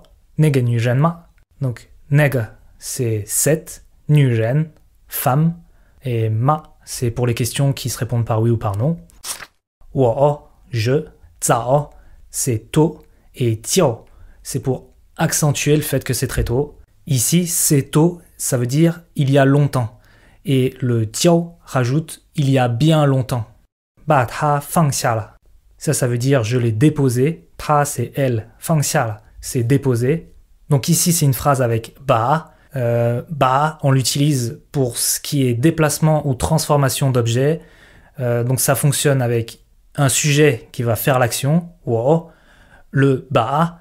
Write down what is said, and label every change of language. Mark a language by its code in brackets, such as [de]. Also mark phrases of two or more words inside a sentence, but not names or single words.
[zh] 那个女人吗？ [fr] Donc 那个 c'est cette, 女人 femme, et ma c'est pour les questions qui se répondent par oui ou par non. 我 je, 早 c'est tôt, et 久 c'est pour accentuer le fait que c'est très tôt. Ici, c'est tôt, ça veut dire il y a longtemps. Et le 久 rajoute il y a bien longtemps. [zh] 把它放下了 [fr] Ça veut dire je l'ai déposé. Ta, c'est elle. [zh] 放下了 [fr] c'est déposer. Donc ici, c'est une phrase avec ba. Ba, on l'utilise pour ce qui est déplacement ou transformation d'objets. Donc ça fonctionne avec un sujet qui va faire l'action, wo, le ba.